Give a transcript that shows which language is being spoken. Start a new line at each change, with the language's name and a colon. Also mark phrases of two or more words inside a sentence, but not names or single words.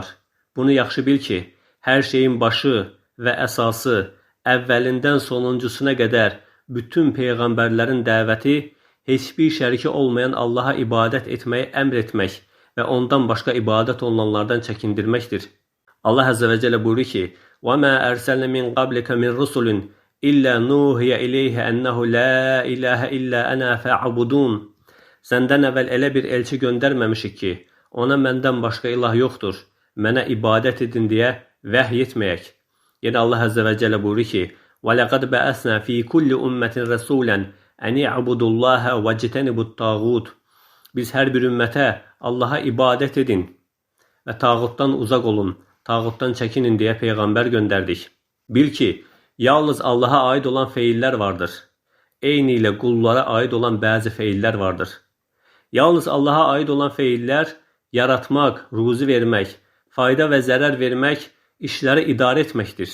Azerbaijani: Bunu yaxşı bil ki, hər şeyin başı və əsası, əvvəlindən sonuncusuna qədər bütün peyğəmbərlərin dəvəti heç bir şəriki olmayan Allaha ibadət etməyi əmr etmək və ondan başqa ibadət olunanlardan çəkindirməkdir. Allah
Arabic: عز و جل
Azerbaijani: buyurur ki,
Arabic: وَمَا أَرْسَلْنَ مِنْ قَبْلِكَ مِنْ رُسُلٍ إِلَّا نُوحِيَ إِلَيْهِ أَنَّهُ لَا إِلَهَ إِلَّا أَنَا فَاعْبُدُونَ
Azerbaijani: Səndən əvvəl elə bir elçi göndərməmişik ki, ona məndən başqa ilah yoxdur, mənə ibadət edin deyə vəhy etməyək. Yəni Allah
Arabic: عز و جل
Azerbaijani: buyurur ki,
Arabic: وَلَقَدْ بَأَسْنَا فِي كُلِّ أُمَّةٍ رَسُولًا أَنِ اعْبُدُوا اللَّهَ وَاجْتَنِبُوا الطَّاغُوتَ
Azerbaijani: Biz hər bir ümmətə Allaha ibadət edin və tağutdan uzaq olun, tağutdan çəkinin deyə Peyğəmbər göndərdik. Bil ki, yalnız Allaha aid olan feillər vardır. Eyni ilə qullara aid olan bəzi feillər vardır. Yalnız Allaha aid olan feillər yaratmaq, ruzi vermək, fayda və zərər vermək, işləri idarə etməkdir.